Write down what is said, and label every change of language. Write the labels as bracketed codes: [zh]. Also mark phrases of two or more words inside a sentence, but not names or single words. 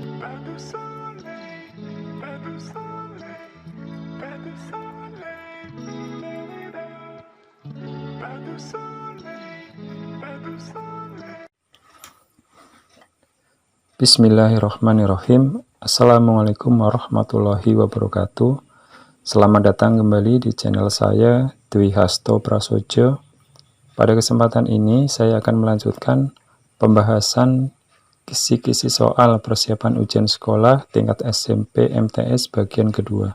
[fr] Pas de soleil, pas de soleil, pas de soleil, da-da-da. Pas de soleil, pas de soleil. [ar] Bismillahirrahmanirrahim. السلام عليكم ورحمة الله وبركاته. [id] Selamat datang kembali di channel saya, Dwi Hasto Prasojo. Pada kesempatan ini saya akan melanjutkan pembahasan kisi-kisi soal persiapan ujian sekolah tingkat SMP MTS bagian kedua.